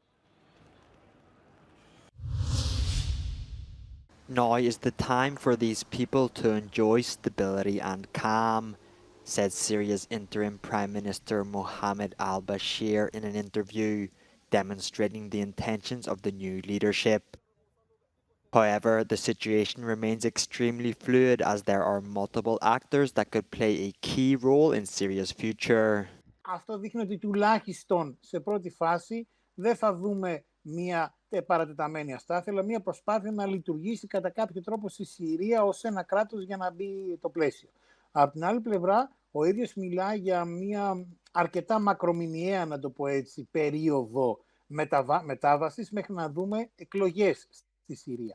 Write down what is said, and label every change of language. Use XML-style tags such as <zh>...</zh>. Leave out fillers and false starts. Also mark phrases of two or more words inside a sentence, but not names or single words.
<en>Now is the time for these people to enjoy stability and calm, said Syria's interim Prime Minister Mohammed al-Bashir in an interview, demonstrating the intentions of the new leadership. However, the situation remains extremely fluid as there are multiple actors that could play a key role in Syria's future.</en> <el>Αυτό δείχνει ότι τουλάχιστον σε πρώτη φάση δεν θα δούμε μια παρατεταμένη αστάθεια, αλλά μια προσπάθεια να λειτουργήσει κατά κάποιο τρόπο στη Συρία ως ένα κράτος για να μπει το πλαίσιο. Από την άλλη πλευρά, ο ίδιος μιλά για μια αρκετά μακρομηνιαία, να το πω έτσι, περίοδο μετάβασης μέχρι να δούμε εκλογές στη Συρία.</el>